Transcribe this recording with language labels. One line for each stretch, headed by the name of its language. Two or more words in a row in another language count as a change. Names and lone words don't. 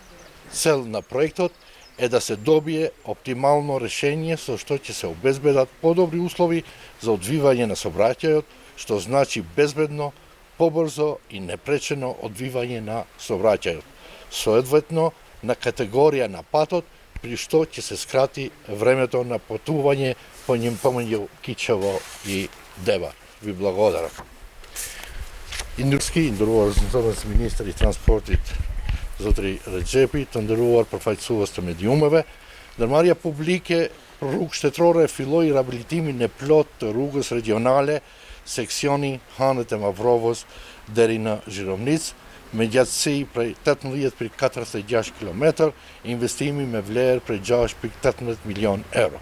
Macedonian: Цел на проектот е да се добие оптимално решение со што ќе се обезбедат подобри услови за одвивање на сообраќајот, што значи безбедно, побрзо и непречено одвивање на сообраќајот. Соодветно на категорија на патот, при што ќе се скрати времето на патување помеѓу Кичево и Дебар. Ви благодарам.
Albanian: I nderuar ministër i transportit Zotri Rexhepi të nderuar përfaqësues të mediumeve, ndërmarrja publike për rrugë shtetërore filloi rihabilitimin e plot të rrugës regionale seksioni Hanët e Mavrovës deri në Zhirovnic, me gjatësi prej 18,46 km, investimi me vlerë prej 6,18 milion euro.